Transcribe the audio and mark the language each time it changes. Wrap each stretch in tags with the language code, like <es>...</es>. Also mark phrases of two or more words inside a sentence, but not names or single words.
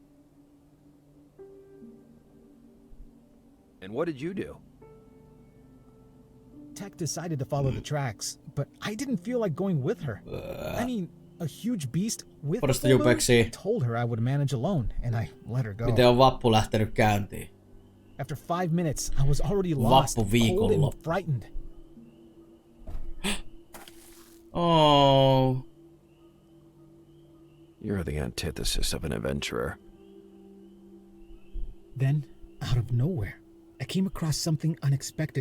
<en>And what did you do? Tek decided to follow the tracks, but I didn't feel like going with her. I mean, a huge beast with a full moon told her I would manage alone, and I let her go.</en> <fi>Miten on vappu lähtenyt käyntiin?</fi> <en>After 5 minutes, I was already lost, cold and frightened. Oh. You're the antithesis of an adventurer. Then, out of nowhere, I came across something unexpected.</en>